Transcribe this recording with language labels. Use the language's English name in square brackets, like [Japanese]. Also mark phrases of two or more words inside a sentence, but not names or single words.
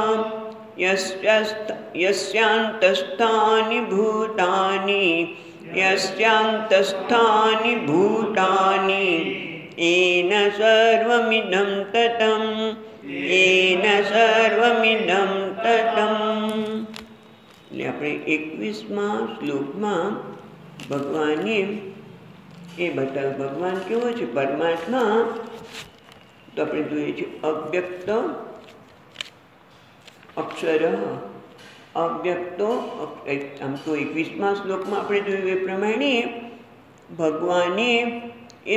[Sanskrit] यस्यान्तस्थानि भूतानि यस्यान्तस्थानि भूतानि येन सर्वमिदं ततं येन सर्वमिदं ततं। [Gujarati] એટલે આપણે 21મા શ્લોકમાં ભગવાને એ બતાવ્યું ભગવાન કેવો છે પરમાત્મા તો આપણે જોઈએ છે અવ્યક્ત અક્ષર અવ્યક્તો આમ તો 21મા શ્લોકમાં આપણે જોયું એ પ્રમાણે ભગવાને એ